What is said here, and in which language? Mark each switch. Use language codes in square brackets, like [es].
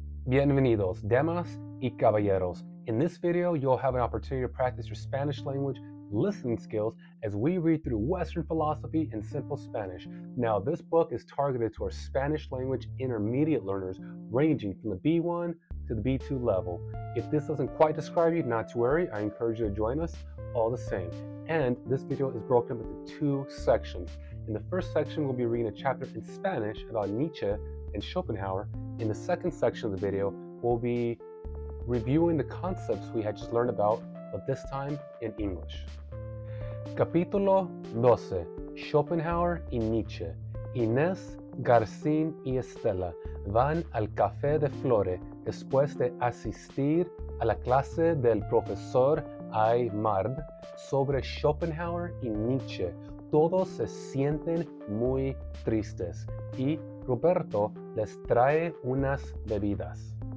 [es] Bienvenidos, damas y caballeros. [en] In this video, you'll have an opportunity to practice your Spanish language listening skills as we read through Western philosophy in simple Spanish. Now, this book is targeted to our Spanish language intermediate learners ranging from the B1 to the B2 level. If this doesn't quite describe you, not to worry, I encourage you to join us all the same. And this video is broken up into two sections. In the first section, we'll be reading a chapter in Spanish about Nietzsche and Schopenhauer. In the second section of the video, we'll be reviewing the concepts we had just learned about, but this time in English. [es] Capítulo 12. Schopenhauer y Nietzsche. Inés, Garcín y Estela van al Café de Flore después de asistir a la clase del profesor Aymard sobre Schopenhauer y Nietzsche. Todos se sienten muy tristes y Roberto les trae unas bebidas.